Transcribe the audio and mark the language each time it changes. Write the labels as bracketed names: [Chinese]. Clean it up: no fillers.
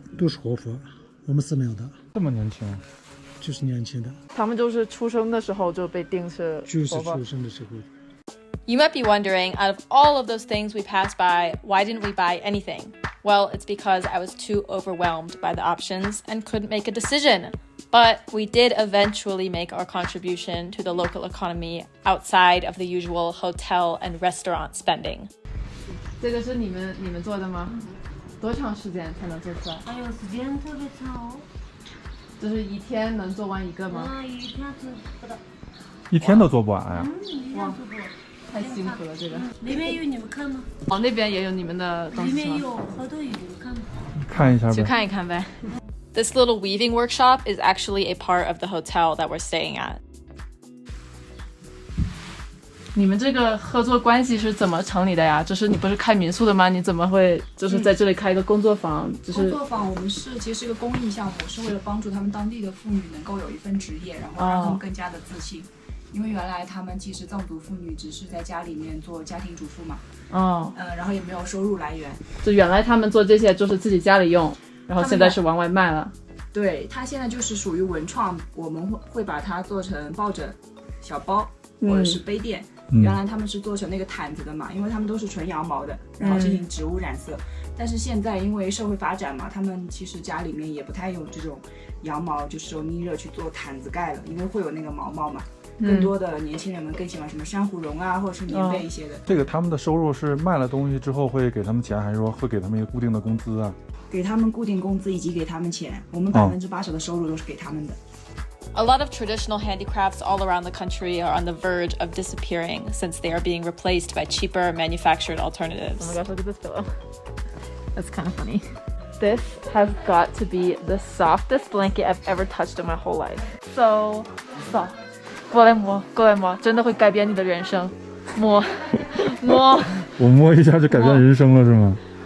[Chinese] 都是活佛，我们是没有的。这么年轻？就是年轻的。他们就是出生的时候就被定是就是出生的时候。 [English] You might be wondering, out of all of those things we passed by, why didn't we buy anything? Well, it's because I was too overwhelmed by the options and couldn't make a decision. But we did eventually make our contribution to the local economy outside of the usual hotel and restaurant spending. [Chinese] 这个是你们做的吗？多长时间才能做出来？哎呦，时间特别长哦。就是一天能做完一个吗？一天做不到。一天都做不完呀！一天做不完。太辛苦了，这个。里面有你们看吗？哦，那边也有你们的东西吗？里面有好多有，看吗？看一下呗。去看一看呗。 [English] This little weaving workshop is actually a part of the hotel that we're staying at. [Chinese] 你们这个合作关系是怎么成立的呀？就是你不是开民宿的吗？你怎么会就是在这里开一个工作坊？工作坊我们其实是一个公益项目，是为了帮助他们当地的妇女能够有一份职业，然后让他们更加的自信。因为原来他们其实藏族妇女只是在家里面做家庭主妇嘛，然后也没有收入来源。就原来他们做这些就是自己家里用，然后现在是往外卖了。对，它现在就是属于文创，我们会把它做成抱枕、小包或者是杯垫。原来他们是做成那个毯子的嘛，因为他们都是纯羊毛的，然后进行植物染色。但是现在因为社会发展嘛，他们其实家里面也不太用这种羊毛，就是说逆热去做毯子盖了，因为会有那个毛嘛。更多的年轻人们更喜欢什么珊瑚绒啊，或者是棉被一些的。这个他们的收入是卖了东西之后会给他们钱，还是说会给他们一个固定的工资啊？给他们固定工资以及给他们钱，我们80%的收入都是给他们的。 [English] A lot of traditional handicrafts all around the country are on the verge of disappearing since they are being replaced by cheaper manufactured alternatives. Oh my gosh, look at this pillow. That's kind of funny. This has got to be the softest blanket I've ever touched in my whole life. So soft. [Chinese] 过来摸，真的会改变你的人生。摸，我摸一下就改变人生了是吗？